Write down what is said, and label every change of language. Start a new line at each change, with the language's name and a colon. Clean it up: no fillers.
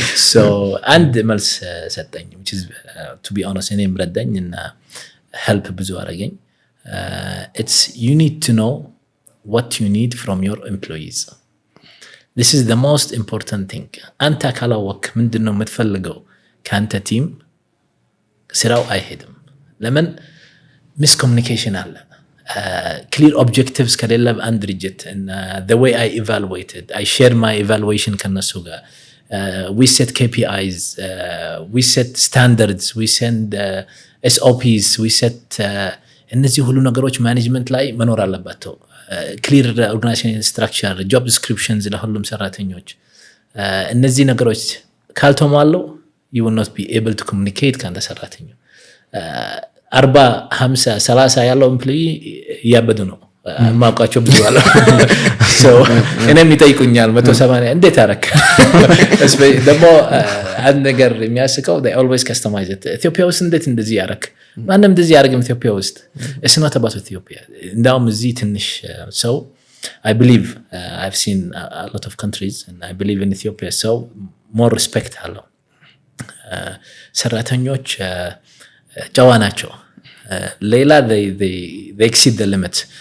English: So
Amharic: አንድ መልስ ሰጠኝ
English: which is to be honest
Amharic: እኔም ረዳኝ እና help ብዙ አደረገኝ።
English: It's you need to know what you need from your employees. This is the most important thing.
Amharic: አንተ ካላወቅ ምንድነው የምትፈልገው ካንተ ቲም ስራው አይሄድም። ለምን
English: miscommunication
Amharic: አለ።
English: Clear objectives
Amharic: ከሌለ አንድ ድርጅት
English: and the way I evaluated I share my evaluation
Amharic: ከነሱ ጋር
English: we set KPIs we set standards we send SOPs we set
Amharic: እነዚህ ሁሉ ነገሮች ማኔጅመንት ላይ መኖር አለባቸው።
English: clear organization structure job descriptions
Amharic: ለሁሉም ሰራተኞች እነዚህ ነገሮች ካልተሟሉ
English: you will not be able to communicate
Amharic: ካንተ ሰራተኛው 40 50 30 ያለው ኤምፕሎይ ያበዱ ነው ማውቃቸው ብዙ አለ። so እኔም ይጠይቁኛል 180 እንዴት አረክ? ደግሞ አንድ ነገር የሚያስቀው
English: they always customize it.
Amharic: ኢትዮጵያ ውስጥ እንዴት እንደዚህ ያረክ? ማንም እንደዚህ ያረግም ኢትዮጵያ ውስጥ
English: it's not about Ethiopia.
Amharic: እንዳውም እዚህ ትንሽ
English: so I believe I've seen a lot of countries and I believe in Ethiopia so more respect
Amharic: አለው። ሰራተኞች ጨዋ ናቸው። ሌላ
English: they exceed the limits.